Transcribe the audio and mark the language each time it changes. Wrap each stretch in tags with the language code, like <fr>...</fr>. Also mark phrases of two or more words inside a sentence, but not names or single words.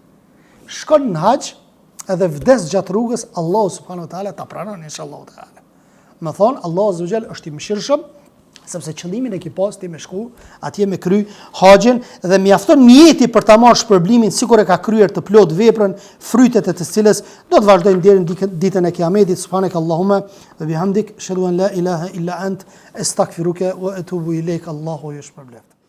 <sq>Shkon në haxh edhe vdes gjatë rrugës,</sq> <ar>الله سبحانه وتعالى</ar> <sq>ta pranon</sq> <ar>إن شاء الله تعالى.</ar> <sq>Më thonë,</sq> <ar>الله عز وجل</ar> <sq>është i mëshirshëm, sepse qëllimin e ki pas ti me shku, atje me kry haxhin dhe mjafton njeti për ta marrë shpërblimin sikur e ka kryer të plot veprën, frytet e të cilës do të vazhdojnë deri në ditën e Kiametit.</sq> <ar>سبحانك اللهم وبحمدك أشهد أن لا إله إلا أنت أستغفرك وأتوب إليك.</ar> <sq>Allahu ju shpërbleft.</sq>